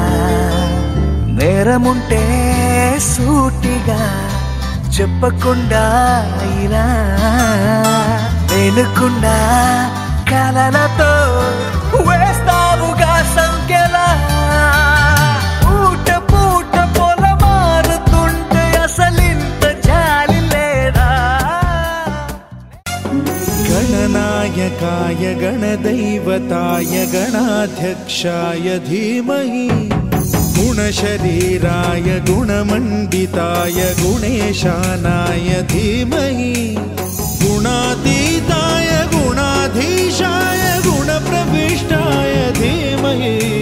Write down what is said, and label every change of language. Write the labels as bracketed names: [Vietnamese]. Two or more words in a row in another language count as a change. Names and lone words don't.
[Telugu] నేరముంటే సూటిగా చెప్పకుండా ఇలా వెనుకుండా కలలతో వేస్తావుగా సంఖ్యలా పూట పూట పొల మారుతుంటే అసలింత జాలి లేదా [Sanskrit] गणनायकाय गणदैवताय गणाध्यक्षाय धीमहि गुणशरीराय गुणमण्डिताय गुणेशानाय धीमहि गुणातीताय गुणाधीशाय गुणप्रविष्टाय धीमहि